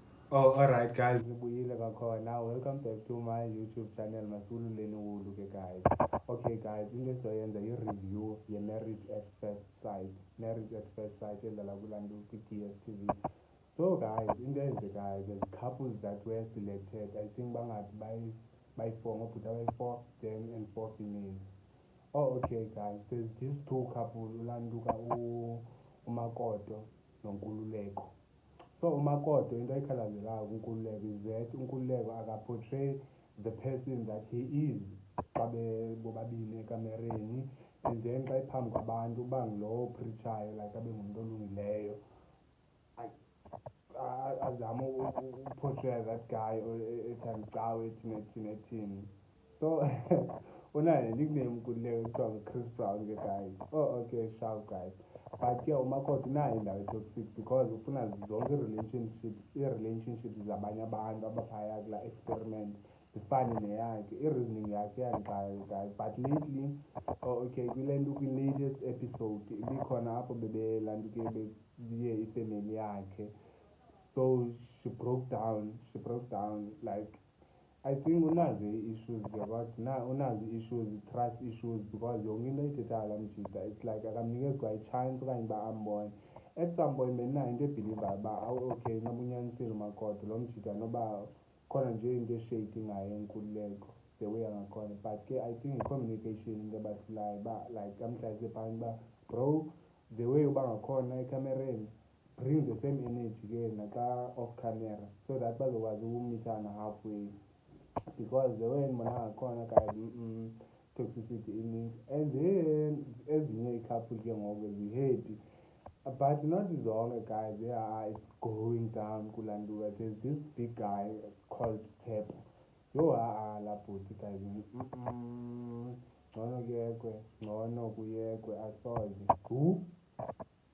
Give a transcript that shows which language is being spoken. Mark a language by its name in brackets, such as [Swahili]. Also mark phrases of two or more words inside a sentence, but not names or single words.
[English] Oh, alright, guys. [Xhosa] Nibuyile kwakhona. [English] Welcome back to my YouTube channel, Masululeni Wuluke, guys. [Xhosa] Okay, guys, into esizoyenza i-review ye-Marriage at First Sight. Marriage at First Sight edlala kulantu kwi-DSTV. [English] So, guys, [Xhosa] into eyenzekayo, [English] there's couples that were selected. I think [Xhosa] bangathi by four, ngobhuti abayi-four, [English] then and four females. Oh, okay, guys. There's these two couples, [Xhosa] ulantu uMakoto noNkululeko. So uMakoto into ayikhalazelayo kuNkululeko [English] is that [Xhosa] uNkululeko akaportray [English] the person that he is [Xhosa] xa bobabini ekamereni, [English] and then [Xhosa] xa iphambi kwabantu uba ngulowo preachayo like abe ngumntu olungileyo, azame uportray [English] that guy [Xhosa] ethanda cawe ethini ethini ethini. So unayo nickname uNkululeko kuthiwa nguChris Brown ke guys. [English] Oh, okay, sharp guys. [Xhosa] But ke uMakoto unayo indawo etoxic because ufuna zonke ii-relationships zabanye abantu abaphaya kulaa experiment zifane neyakhe. I-reasoning yakhe iyandixaya guys. [English] But lately, oh okay, [Xhosa] kwi-latest episode ibikhona apho laa nto ke bebiye ifemeli yakhe. [English] So she broke down like, I think [Xhosa] unazo ii-issues ke but unazo ii-issues, [English] trust issues, because [Xhosa] yonke into ayithethayo laa mjida [English] it's like [Xhosa] akamnikezi kwa i-chance okanye uba ambone. [English] At some point [Xhosa] bendinayo into ebhilivayo uba okay noba unyanisile uMakoto lo mjida, noba khona nje into esheyikhi ngayo eNkululeko [English] the way [Xhosa] angakhona. But ke [English] I think [Xhosa] yi-communication into ebahlulayo uba like amhlalise phantsi uba bro, [English] the way [Xhosa] uba ngakhona ekamereni, [English] bring the same energy [Xhosa] ke naxa [English] off camera so that [Xhosa] bazokwazi ukumithana [English] halfway, because the way [Xhosa] endibona ngakhona guys, toxicity ininzi. And then ezinye iikhapuli ke ngoku zihappy, [English] but not zonke guys. Yeah, it's going down [Xhosa] kulaa nto. [English] There's this big guy called Tap. [Xhosa] Yho laa bhuti guys, ngcono kuyekwe, ngcono kuyekwe, asoze. [English] Who?